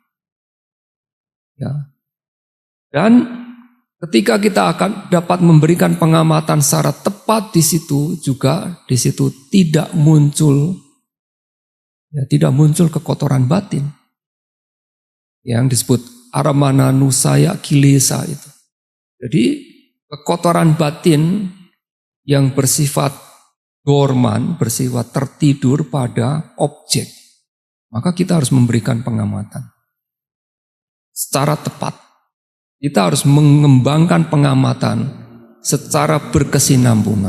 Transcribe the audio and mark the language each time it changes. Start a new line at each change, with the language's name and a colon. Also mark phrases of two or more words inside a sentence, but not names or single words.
Indonesian: Ya. Dan ketika kita akan dapat memberikan pengamatan secara tepat di situ juga, di situ tidak muncul kekotoran batin yang disebut
Pali: aramana nusaya kilesa
Indonesian: itu. Jadi kekotoran batin yang bersifat dorman, bersifat tertidur pada objek, maka kita harus memberikan pengamatan secara tepat. Kita harus mengembangkan pengamatan secara berkesinambungan.